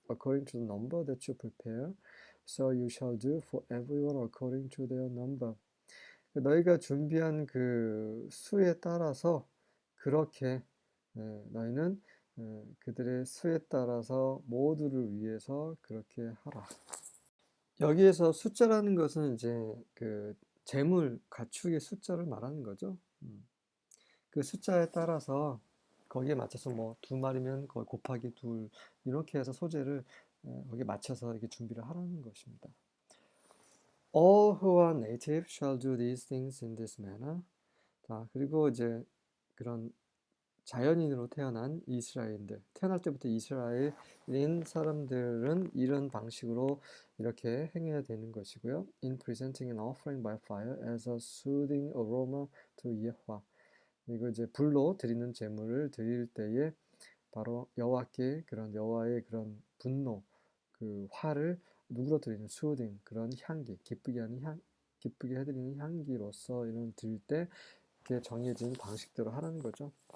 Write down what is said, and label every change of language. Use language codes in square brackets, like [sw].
[en] According to the number that you prepare, so you shall do for everyone according to their number. [ko] 너희가 준비한 그 수에 따라서 그렇게 너희는 그들의 수에 따라서 모두를 위해서 그렇게 하라. 여기에서 숫자라는 것은 이제 그 재물, 가축의 숫자를 말하는 거죠. 그 숫자에 따라서 거기에 맞춰서 뭐 2마리면 거기 곱하기 2 이렇게 해서 소재를 거기에 맞춰서 이렇게 준비를 하라는 것입니다. [en] All who are native shall do these things in this manner. [ko] 자, 그리고 이제 그런 자연인으로 태어난 이스라엘인들, 태어날 때부터 이스라엘인 사람들은 이런 방식으로 이렇게 행해야 되는 것이고요. [en] In presenting an offering by fire as a soothing aroma to 예호와. [ko] 그리고 이제 불로 드리는 제물을 드릴 때에 바로 여호와의 그런 분노, 그 화를 누구로 드리는 soothing 그런 향기, 기쁘게 해드리는 향기로서 이런 드릴 때 이렇게 정해진 방식대로 하라는 거죠.